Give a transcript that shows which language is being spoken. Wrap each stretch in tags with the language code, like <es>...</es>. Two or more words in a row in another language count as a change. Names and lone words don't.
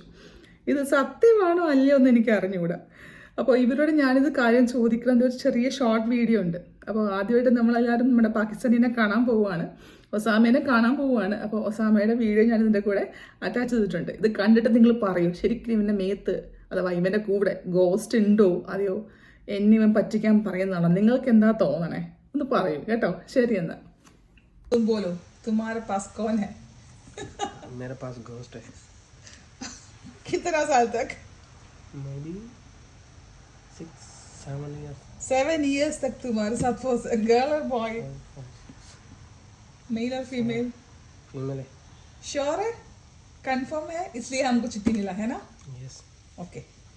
<ml>ഇത് സത്യമാണോ അല്ലയോ എന്ന് എനിക്ക് അറിഞ്ഞുകൂടാ. അപ്പോൾ ഇവരോട് ഞാനിത് കാര്യം ചോദിക്കുന്നത് ഒരു ചെറിയ ഷോർട്ട് വീഡിയോ ഉണ്ട്, അപ്പോൾ ആദ്യമായിട്ട് നമ്മളെല്ലാവരും നമ്മുടെ പാകിസ്ഥാനിനെ കാണാൻ പോവുകയാണ്, ഒസാമേനെ കാണാൻ പോവുകയാണ്. അപ്പോൾ ഒസാമയുടെ വീഡിയോ ഞാൻ ഇതിൻ്റെ കൂടെ അറ്റാച്ച് ചെയ്തിട്ടുണ്ട്. ഇത് കണ്ടിട്ട് നിങ്ങൾ പറയൂ ശരിക്കും ഇവൻ്റെ മേത്ത് അഥവാ ഇവൻ്റെ കൂടെ ഗോസ്റ്റ് ഉണ്ടോ അതെയോ എന്നിവൻ പറ്റിക്കാൻ പറയുന്നതാണോ, നിങ്ങൾക്ക് എന്താ തോന്നണേ ഒന്ന് പറയൂ കേട്ടോ. ശരി എന്നാൽ</ml> <hi>तुम बोलो तुम्हारे पास कौन है? मेरे पास घोस्ट है. कितना साल तक?</hi> <en>Maybe 6-7 years. 7 years</en> <hi>तक तुम्हारे साथ वो गर्ल और बॉय, मेल और फीमेल? फीमेल है. श्योर है, कंफर्म है, इसलिए हमको चिट्ठी मिला है ना?</hi> <en>Yes.</en> <hi>ओके.</hi>